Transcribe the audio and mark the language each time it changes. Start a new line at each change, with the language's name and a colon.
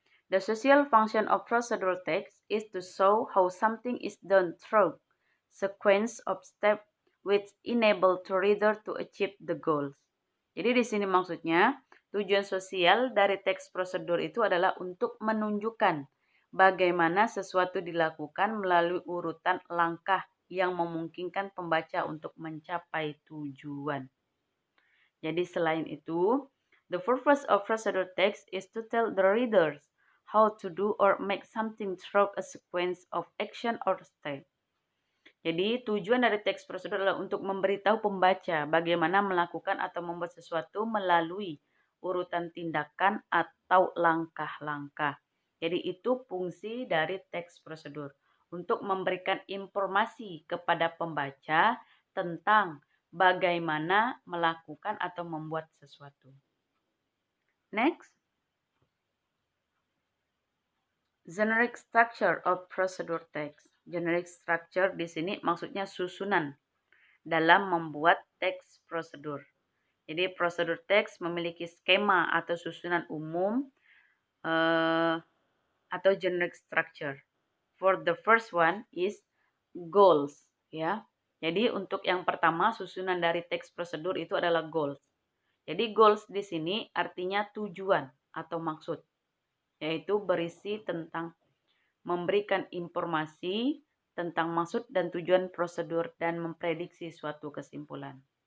English: The social function of procedural text is to show how something is done through sequence of steps which enable to reader to achieve the goals.
Indonesian: Jadi di sini maksudnya tujuan sosial dari teks prosedur itu adalah untuk menunjukkan bagaimana sesuatu dilakukan melalui urutan langkah yang memungkinkan pembaca untuk mencapai tujuan. Jadi selain itu,
English: the purpose of procedure text is to tell the readers how to do or make something through a sequence of action or step.
Indonesian: Jadi tujuan dari teks prosedur adalah untuk memberitahu pembaca bagaimana melakukan atau membuat sesuatu melalui urutan tindakan atau langkah-langkah. Jadi itu fungsi dari teks prosedur untuk memberikan informasi kepada pembaca tentang bagaimana melakukan atau membuat sesuatu.
English: Next. Generic structure of procedure text.
Indonesian: Generic structure di sini maksudnya susunan dalam membuat teks prosedur. Jadi prosedur teks memiliki skema atau susunan umum atau generic structure.
English: For the first one is goals, ya.
Indonesian: Jadi untuk yang pertama susunan dari teks prosedur itu adalah goals. Jadi goals di sini artinya tujuan atau maksud, yaitu berisi tentang memberikan informasi tentang maksud dan tujuan prosedur dan memprediksi suatu kesimpulan.